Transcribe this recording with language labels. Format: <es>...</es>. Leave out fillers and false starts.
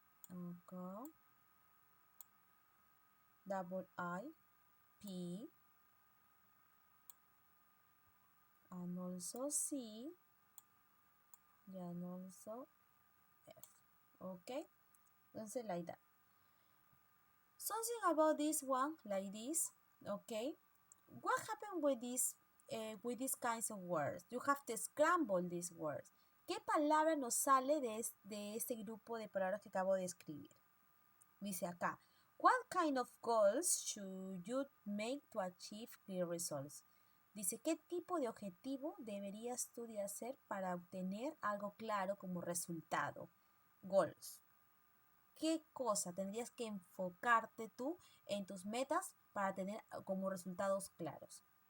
<es>Acá,</es> <en>double I, P, and also C, and also F. Okay, something like that. Something about this one, like this. Okay, what happened with these kinds of words? You have to scramble these words.</en> <es>¿Qué palabra nos sale de este grupo de palabras que acabo de escribir? Dice acá,</es> <en>what kind of goals should you make to achieve clear results?</en> <es>Dice, ¿qué tipo de objetivo deberías tú de hacer para obtener algo claro como resultado? Goals. ¿Qué cosa tendrías que enfocarte tú en tus metas para tener como resultados claros?</es>